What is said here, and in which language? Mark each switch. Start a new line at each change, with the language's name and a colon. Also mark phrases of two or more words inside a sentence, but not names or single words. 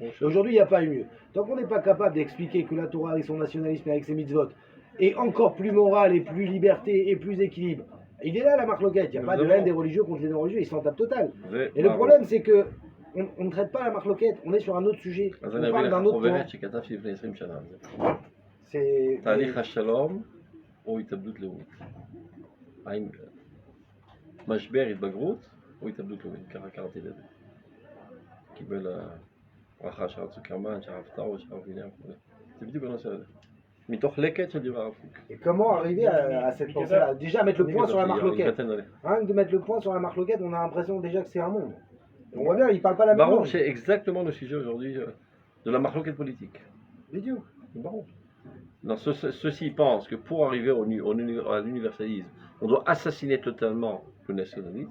French: Et aujourd'hui, il n'y a pas eu mieux. Tant qu'on n'est pas capable d'expliquer que la Torah, avec son nationalisme et avec ses mitzvot, est encore plus morale et plus liberté et plus équilibre, il est là la marque-loquette, il n'y a pas de haine des religieux contre les non-religieux, ils s'en tapent total. Et le problème, c'est que on ne traite pas la marque-loquette, on est sur un autre sujet. On parle d'un autre point. C'est...
Hebrew: משבר התבגרות או התאבדות לאומית, ככה קראתי לזה. קיבל ברכה של הרב צוקרמן, של הרב טאו, של הרב וילם, זה בדיוק בנושא הזה. מתוך לקט של דברי הרב קוק.
French: Et comment arriver à cette pensée-là? Déjà mettre le point sur la marque-loquette. Rien que de mettre le point sur la marque-loquette, on a l'impression déjà que c'est un monde. On voit bien, il ne parle pas la même langue. C'est exactement le sujet aujourd'hui de la marque-loquette politique. Vidéo. Baron. Ceux-ci pensent que pour arriver à l'universalisme, on doit assassiner totalement le nationalisme.